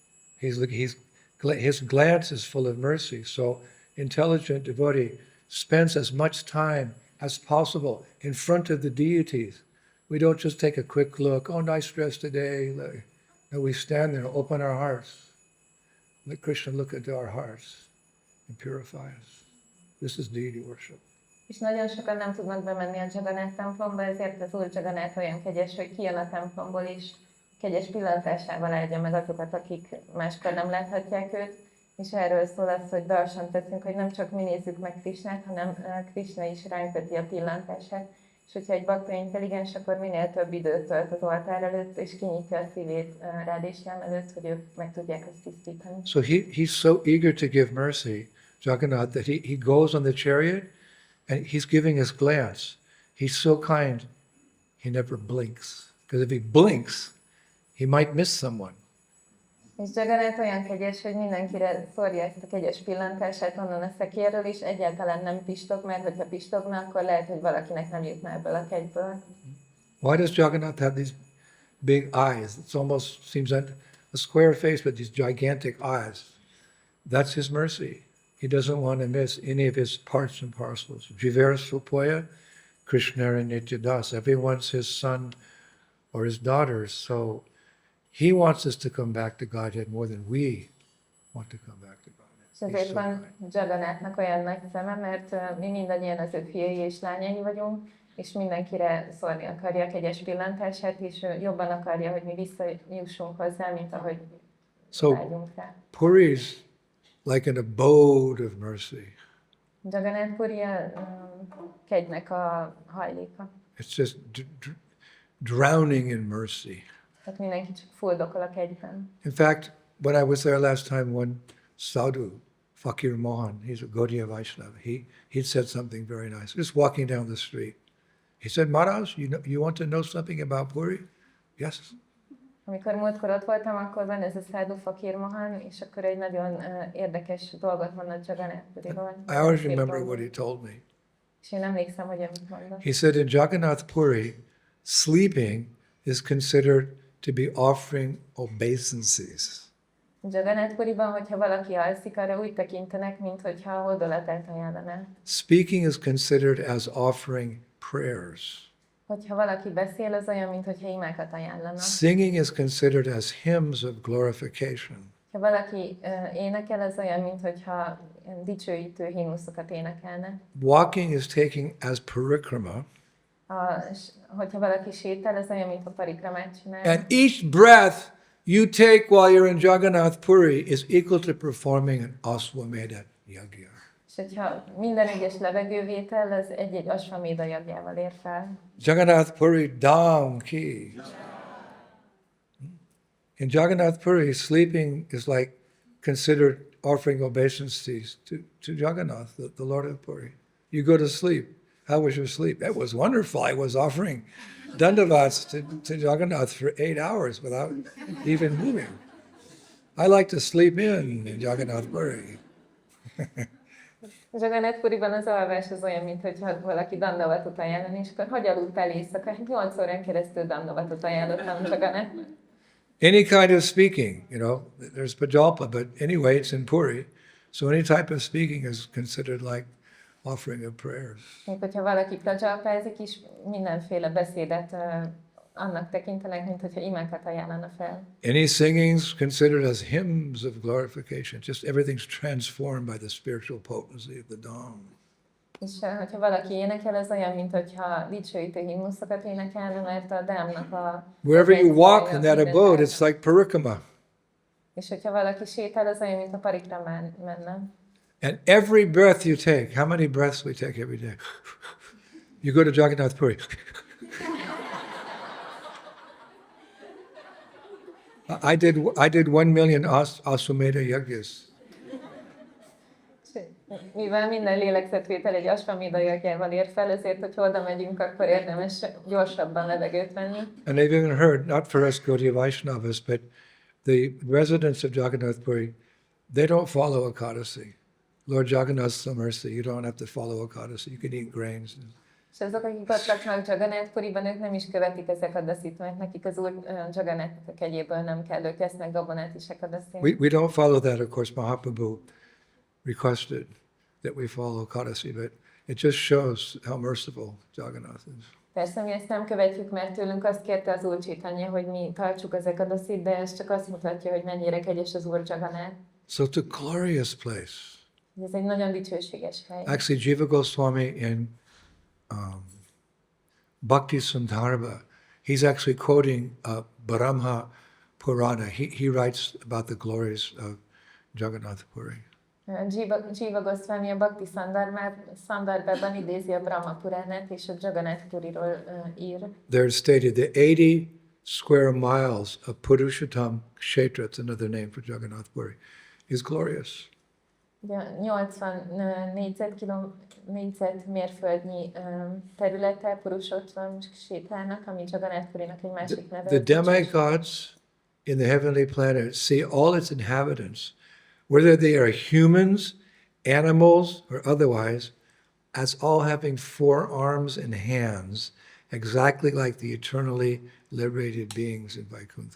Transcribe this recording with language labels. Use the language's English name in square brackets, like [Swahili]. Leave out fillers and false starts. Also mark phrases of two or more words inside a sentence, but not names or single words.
[English] His glance is full of mercy. So intelligent devotee spends as much time as possible in front of the deities. We don't just take a quick look, oh, nice dress today. No, we stand there and open our hearts. Let Krishna look into our hearts and purify us. This is deity worship. [Hungarian] És nagyon sokan nem tudnak bemenni a Jagannath templomba, ezért az Úr Jagannath olyan kegyes, hogy kijön a templomból, és kegyes pillantásával áldja meg azokat, akik máskor nem láthatják őt. És erről szól az, hogy darsant teszünk, hogy nem csak mi nézzük meg Krishnát, hanem Krishna is ránk veti a pillantását. És hogyha egy bakta intelligens, akkor minél több időt tölt az oltár előtt, és kinyitja a szívét rád és jám előtt, hogy ők meg tudják ezt tisztítani. [English] So he's so eager to give mercy, Jagannath, that he goes on the chariot and he's giving his glance. He's so kind, he never blinks. Because if he blinks, he might miss someone. [Hungarian] És Jagannath olyan kegyes, hogy mindenkire szórja ezt a kegyes pillantását onnan a szekérről, és egyáltalán nem pistog, mert hogyha pistogna, akkor lehet, hogy valakinek nem jutna ebből a kegyből. [English] Why does Jagannath have these big eyes? It almost seems like a square face, but these gigantic eyes. That's his mercy. He doesn't want to miss any of his parts and parcels. Jivera Supoya, Krishna and Nityadas. Everyone's his son or his daughter. So he wants us to come back to Godhead more than we want to come back to Godhead. [Hungarian] És ezért van Jagannathnak olyan nagy szeme, mert mi mindannyian az ő fiai és lányai vagyunk, és mindenkire szórni akarja a kegyes pillantását, és ő jobban akarja, hogy mi visszajussunk hozzá, mint ahogy vágyunk rá. [English] Puri is like an abode of mercy. [Hungarian] Jagannath Puri a kegynek a hajléka. [English] It's just drowning in mercy. [Hungarian] Tehát mindenki csak fuldokol a kegyben. [English] In fact, when I was there last time, one sadhu Fakir Mohan, he's a Gaudiya Vaishnava. He said something very nice. Just walking down the street. He said, Maharaj, you want to know something about Puri? Yes. [Hungarian] Amikor múltkor ott voltam, akkor van ez a Sadhu Fakir Mohan, és akkor egy nagyon érdekes dolgot mondott Jagannath Puriról. [English] I always remember what he told me. [Hungarian] És én emlékszem, hogy amit mondott. [English] He said in Jagannath Puri, sleeping is considered to be offering obeisances. [Hungarian] Jagannath Puriban, hogyha valaki alszik, arra úgy tekintenek, mintha a hódolatát ajánlaná. [English] Speaking is considered as offering prayers. [Hungarian] Hogyha valaki beszél, az olyan, mintha imákat ajánlana. [English] Singing is considered as hymns of glorification. [Hungarian] Ha valaki énekel, az olyan, mintha dicsőítő himnuszokat énekelne. [English] Walking is taking as parikrama. [Hungarian] Hogyha valaki sétál, az olyan, mint a parikramát csinál. [English] And each breath you take while you're in Jagannath Puri is equal to performing an Aswamedha Yajna. [Hungarian] És hogyha minden egyes levegővétel, az egy-egy Asvaméda jagjával ér fel. [English] Jagannath Puri Dham ki. In Jagannath Puri, sleeping is like considered offering obeisances to Jagannath, the Lord of Puri. You go to sleep. How was your sleep? That was wonderful. I was offering dandavats to Jagannath for 8 hours without even moving. I like to sleep in Jagannath Puri. [Hungarian] Jagannath Puriban az alvás az olyan, mintha valaki dandavatot ajánlani, és akkor hogy aludtál éjszaka? 8 órán keresztül dandavatot ajánlottam Jagannath. [English] Any kind of speaking, there's Pajalpa, but anyway, it's in Puri. So any type of speaking is considered like offering of prayers. [Hungarian] Még hogyha valaki prajalpázik is, mindenféle beszédet annak tekintenek, mint hogyha imákat ajánlana fel. [English] Any singing is considered as hymns of glorification. Just everything's transformed by the spiritual potency of the Dham. [Hungarian] És hogyha valaki énekel, az olyan, mint hogyha dicsőítő himnuszokat énekelne, mert a Dhamnak a... [English] Wherever you walk in that abode, it's like parikrama. [Hungarian] És hogyha valaki sétál, az olyan, mint a parikramán menne. [English] And every breath you take, how many breaths we take every day? You go to Jagannath Puri. I did 1 million Aswamedha Yajnas. [Hungarian] Mivel minden lélegzetvétel egy Asvaméda jagjával ér fel, ezért, hogy oda megyünk, akkor érdemes gyorsabban levegőt venni. [English] And they've even heard, not for us Gaudiya Vaishnavas, but the residents of Jagannath Puri, they don't follow Ekadasi. Lord Jagannath's so mercy, you don't have to follow Ekadasi. You can eat grains. [Hungarian] És azok, akik ott laknak Jagannath Puriban, ők nem is követik az Ekadasit, mert nekik az úr Jagannath a kegyéből nem kell, ők esznek gabonát is Ekadasin. [English] We don't follow that, of course. Mahaprabhu requested that we follow Ekadasi, but it just shows how merciful Jagannath is. [Hungarian] Persze, mi ezt nem követjük, mert tőlünk azt kérte az Úr Chaitanya, hogy mi tartsuk az Ekadasit, de ez csak azt mutatja, hogy mennyire kegyes az Úr Jagannath. [English] So it's a glorious place. [Hungarian] Ez egy nagyon dicsőséges hely. [English] Actually, Jiva Goswami in Bhakti Sundarbha, he's actually quoting Brahma Purana. He writes about the glories of Jagannath Puri. [Hungarian] Jiva Goswami a Bhakti Sundarbhában idézi a Brahma Puránát, és a Jagannath Puriról ír. [English] There it's stated the 80 square miles of Purushottam Kshetra, it's another name for Jagannath Puri, is glorious. [Hungarian] 80 négyzetmérföldnyi területe Purushottam Kshetrának, ami Jagannath Purinak egy másik neve. [English] The demigods in the heavenly planet see all its inhabitants, whether they are humans, animals, or otherwise, as all having 4 arms and hands, exactly like the eternally liberated beings in Vaikuntha.